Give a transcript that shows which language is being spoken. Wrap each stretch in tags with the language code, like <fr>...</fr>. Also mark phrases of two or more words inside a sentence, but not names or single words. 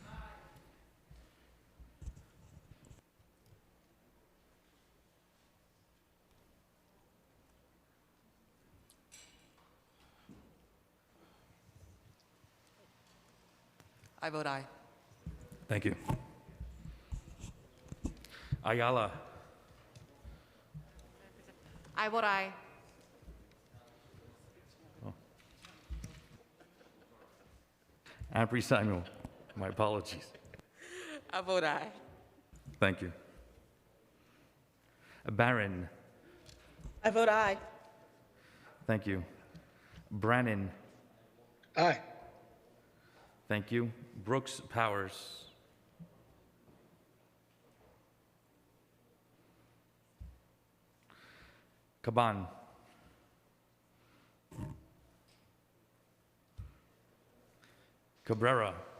<en>I vote aye. Thank you. Ayala. I vote aye. Ampry Samuel. My apologies. I vote aye. Thank you. Barron. I vote aye. Thank you. Brannan. Aye. Thank you. Brooks Powers. Caban. Cabrera.</en>